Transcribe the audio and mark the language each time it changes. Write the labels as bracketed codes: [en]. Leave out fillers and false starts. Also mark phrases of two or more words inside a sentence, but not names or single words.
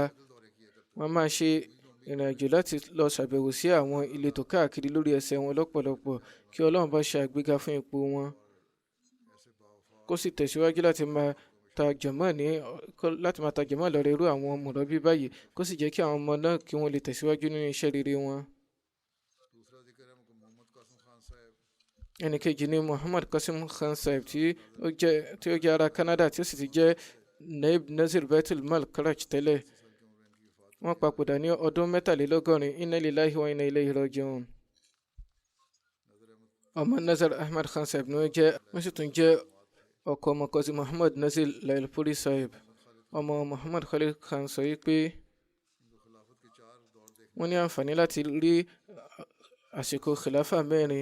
[yo] Wọ́n máa ṣe ìrìnàjò láti lọ ṣàbẹ̀wò sí àwọn ìletò káàkiri lórí ẹsẹ̀ wọn lọ́pọ̀lọpọ̀, kí Ọlọ́run bá ṣe àgbéga fún ipò wọn, kó sì tẹ̀síwájú láti máa ta jẹ̀mọ́ lọ́rẹ̀ irú àwọn mọ̀rọ̀bí báyìí, kó sì jẹ́ kí àwọn ọmọ náà kí wọ́n lè tẹ̀síwájú nínú iṣẹ́ rere wọn. Ẹnìkejì ni Muhammad Qasim Khan Sahib tí ó jẹ́ ará Canada, tí ó sì ti jẹ́ Naib Nazir Baitul Mal Karaj tẹ́lẹ̀. Wọ́n papòdà ní ọdún 63. [ar] إنا لله وإنا إليه راجعون. [yo] Ọmọ Nazir Ahmad Khan Sahib ni wọ́n sì tún jẹ́ ọkọ ọmọ Qazi Muhammad Nazir Lailpuri Sahib. Ọmọ Muhammad Khalid Khan sọ wípé wọ́n ní àǹfààní láti rí àsìkò khilafa 4.